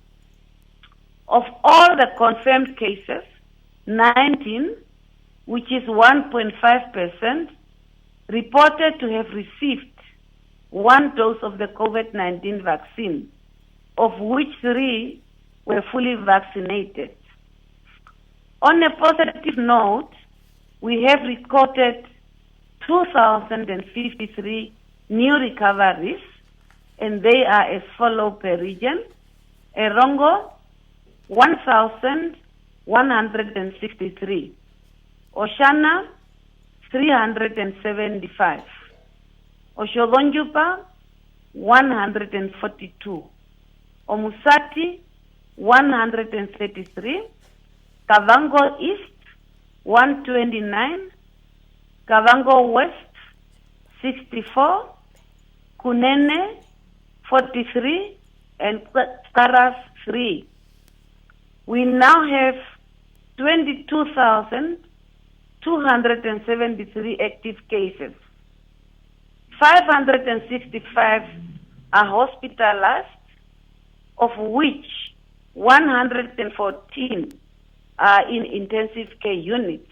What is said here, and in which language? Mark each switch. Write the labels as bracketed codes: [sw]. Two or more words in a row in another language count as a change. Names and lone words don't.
[en] Of all the confirmed cases, 19, which is 1.5%, reported to have received 1 dose of the COVID-19 vaccine, of which 3 were fully vaccinated. On a positive note, we have recorded 2,053 new recoveries, and they are as follows per region. Erongo, 1,163. Oshana, 375. Oshodonjupa, 142. Omusati, 133. Kavango East, 129. Kavango West, 64. Kunene, 43, and Karas 3. We now have 22,273 active cases. 565 are hospitalized, of which 114 are in intensive care units.